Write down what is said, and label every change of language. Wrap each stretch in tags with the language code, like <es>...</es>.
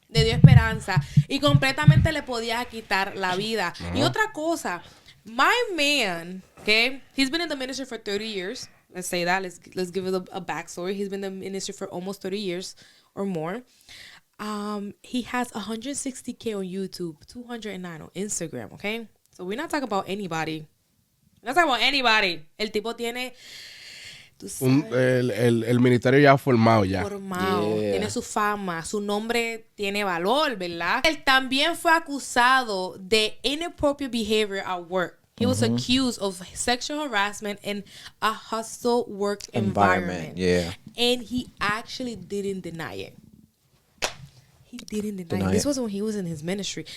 <es>Le dio esperanza y completamente le podía quitar la vida. Y otra cosa,</es> <en>my man, okay, he's been in the ministry for 30 years. Let's say that. Let's give it a backstory. He's been in the ministry for almost 30 years or more. He has 160K on YouTube, 209 on Instagram, okay? So we're not talking about anybody. No talking about anybody.</en> <es>El tipo tiene el ministerio ya formado ya. Formado, tiene su fama, su nombre tiene valor, ¿verdad? Él también fue acusado de</es> <en>inappropriate behavior at work. He was accused of sexual harassment in a hostile work environment. Yeah. And he actually didn't deny it. He didn't deny it. This was when he was in his ministry.</en>